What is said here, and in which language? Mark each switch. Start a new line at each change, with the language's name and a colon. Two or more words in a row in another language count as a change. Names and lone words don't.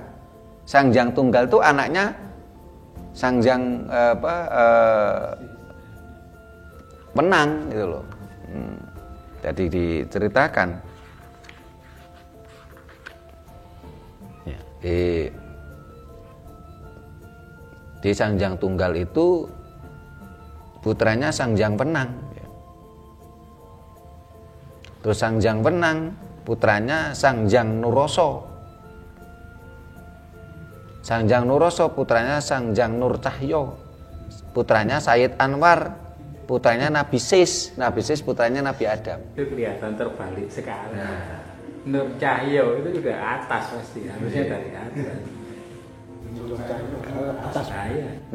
Indonesian: Sang Hyang Tunggal itu anaknya Sang Hyang menang gitu loh. Jadi diceritakan ya, di Sang Hyang Tunggal itu putranya Sang Hyang Wenang. Terus Sang Hyang Wenang putranya Sang Hyang Nuroso. Sang Hyang Nuroso putranya Sang Hyang Nur Cahyo. Putranya Sayyid Anwar, putranya Nabi Sis. Nabi Sis putranya Nabi Adam. Itu kelihatan terbalik sekali. Nur Cahyo itu juga atas pasti, harusnya dari atas. Atas cahaya.